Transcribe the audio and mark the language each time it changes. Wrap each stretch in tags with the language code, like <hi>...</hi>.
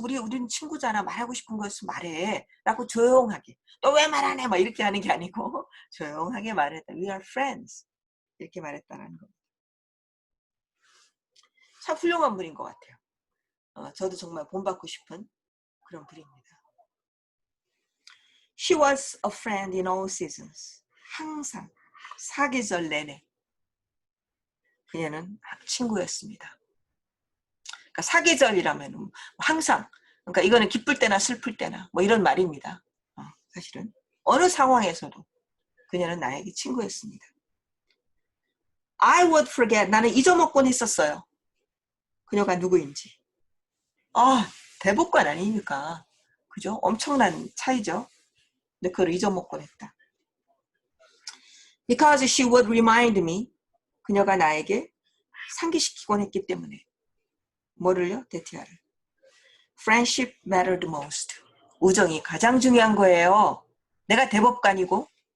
<ko>우리는 친구잖아. 말하고 싶은 것을 말해. 라고 조용하게. 너 왜 말 안 해? 막 이렇게 하는 게 아니고 조용하게 말했다.</ko> <en>We are friends.</en> <ko>이렇게 말했다는 겁니다. 참 훌륭한 분인 것 같아요. 저도 정말 본받고 싶은 그런 분입니다.</ko> <en>She was a friend in all seasons.</en> <ko>항상 사계절 내내 그녀는 친구였습니다. 그러니까 사계절이라면 항상, 그러니까 이거는 기쁠 때나 슬플 때나 뭐 이런 말입니다. 사실은 어느 상황에서도 그녀는 나에게 친구였습니다.</ko> <en>I would forget.</en> <ko>나는 잊어먹곤 했었어요. 그녀가 누구인지. 대법관 아닙니까? 그죠? 엄청난 차이죠. 근데 그걸 잊어먹곤 했다.</ko> <en>Because she would remind me.</en> <ko>그녀가 나에게 상기시키곤 했기 때문에. 뭐를요? 데티아를.</ko> <en>Friendship mattered most.</en> <ko>우정이 가장 중요한 거예요. 내가 대법관이고.</ko>